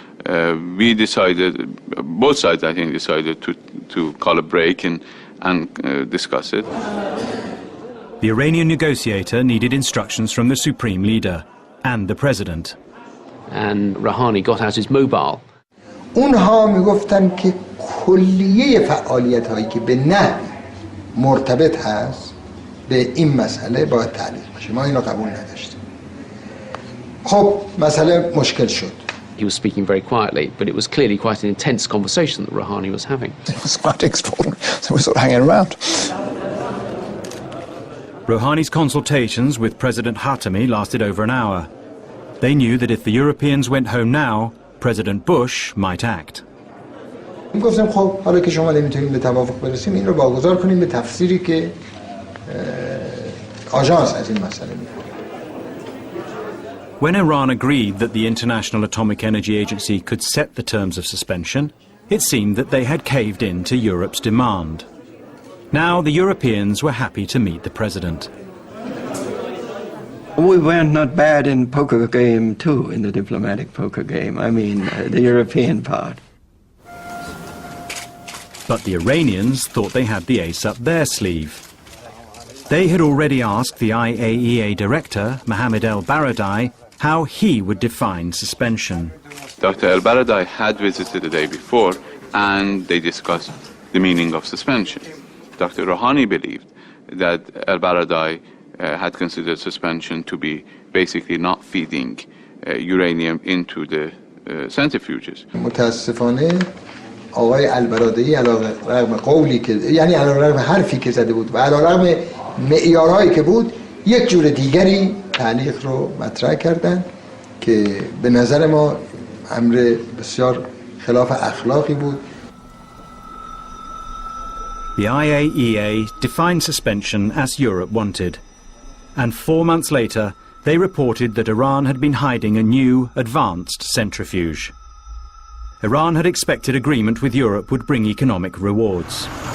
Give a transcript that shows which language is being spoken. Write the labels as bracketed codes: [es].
[en] We decided, both sides, I think, decided to call a break and discuss it. The Iranian negotiator needed instructions from the supreme leader and the president. And Rouhani got out his mobile. [fa] اونها میگفتن که کلیه فعالیت هایی که به نحو مرتبط هست به این مسئله باید تعلیق بشه. ما اینو قبول نداشتیم. خب مسئله مشکل شد. [en] He was speaking very quietly, but it was clearly quite an intense conversation that Rouhani was having. It was quite extraordinary. So we were sort of hanging around. Rouhani's consultations with President Khatami lasted over an hour. They knew that if the Europeans went home now, President Bush might act. [fa] گفتم خب حالا که شما نمیتونید به توافق برسیم این رو واگذار کنیم به تفسیری که آژانس از این مسئله میکنه. [en] When Iran agreed that the International Atomic Energy Agency could set the terms of suspension, it seemed that they had caved in to Europe's demand. Now the Europeans were happy to meet the president. We were not bad in poker game too, in the diplomatic poker game. I mean, the European part. But the Iranians thought they had the ace up their sleeve. They had already asked the IAEA director, Mohammad El-Baradei, how he would define suspension. Dr. El-Baradei had visited the day before, and they discussed the meaning of suspension. Dr. Rouhani believed that El-Baradei had considered suspension to be basically not feeding uranium into the centrifuges. [fa] متاسفانه آقای البرادعی علیرغم قولی که یعنی علیرغم حرفی که زده بود و علیرغم معیارهایی که بود یک جور دیگری تعلیق رو مطرح کردن که به نظر ما امر بسیار خلاف اخلاقی بود. [en] The IAEA defined suspension as Europe wanted. And 4 months later, they reported that Iran had been hiding a new, advanced centrifuge. Iran had expected agreement with Europe would bring economic rewards.